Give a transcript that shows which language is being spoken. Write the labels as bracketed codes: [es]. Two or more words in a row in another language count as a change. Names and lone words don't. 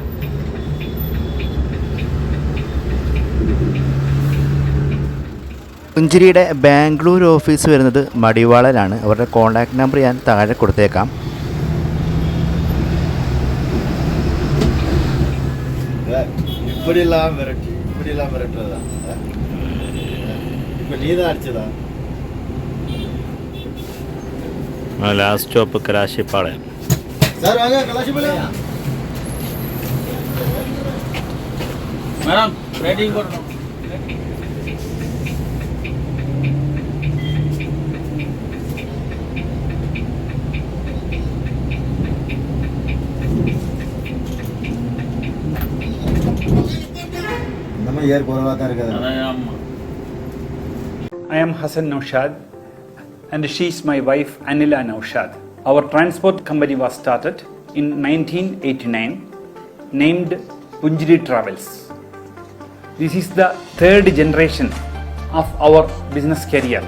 [ml] പുഞ്ചിരിയുടെ ബാംഗ്ലൂർ ഓഫീസ് വരുന്നത് മടിവാളയിലാണ്. അവരുടെ [en] contact number [ml] ഞാൻ താഴെ കൊടുത്തേക്കാം. [ta] இப்படிலாம் மிரட்டுறதா? இப்போ நீ தான் அடிச்சதா? [en] last stop [ml] കലാശിപ്പാളയം. [ta] சார் வாங்க கலாஷிபாளையம். [en] madam rating [ta] போடணும். நம்ம ஏர் போறதா தான் இருக்குது. ஆமா. [en] I am Hassan Naushad and she is my wife Anila Naushad. Our transport company was started in 1989, named Punjiri Travels. This is the third generation of our business career.